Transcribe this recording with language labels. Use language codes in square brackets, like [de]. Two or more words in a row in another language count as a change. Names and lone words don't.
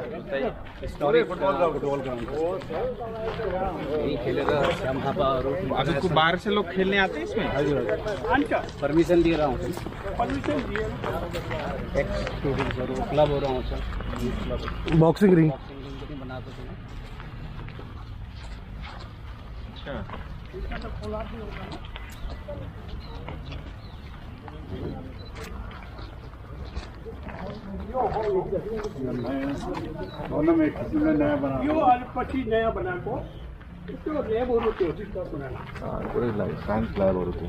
[hi] अभी को बाहर से लोग खेलने आते हैं इसमें? परमिशन दे रहा हूँ, परमिशन दिए क्लब हो रहा हूँ सर, बॉक्सिंग रिंग बना तो अच्छा। [ne] नयाँ बना यो पछि नयाँ बनाएको त्यो ल्याबहरू त्यो साइन्स ल्याबहरू थियो।